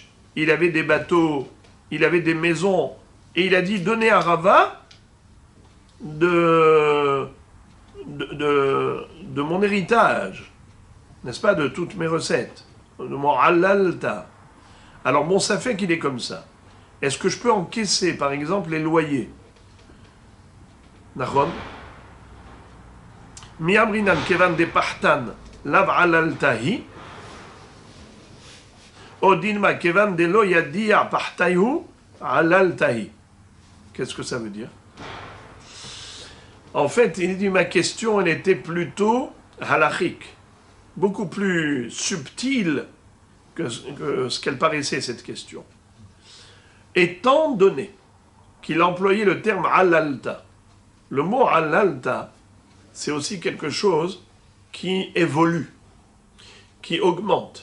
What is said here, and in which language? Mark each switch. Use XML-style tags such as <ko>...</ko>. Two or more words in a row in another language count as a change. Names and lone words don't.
<fr>Il avait des bateaux, il avait des maisons, et il a dit, donnez à Rava de mon héritage, n'est-ce pas, de toutes mes recettes, de mon halalta. Alors bon, ça fait qu'il est comme ça. Est-ce que je peux encaisser, par exemple, les loyers?</fr> <arc>נכון? מי אמרינן כיון דפחתן לאו הלכתיה, או דילמא כיון דלא ידיע פחתייהו הלכתיה.</arc> <fr>Qu'est-ce que ça veut dire? En fait, il dit, ma question, elle était plutôt halachique, beaucoup plus subtile que ce qu'elle paraissait, cette question. Étant donné qu'il employait le terme halalta, le mot halalta, c'est aussi quelque chose qui évolue, qui augmente.</fr>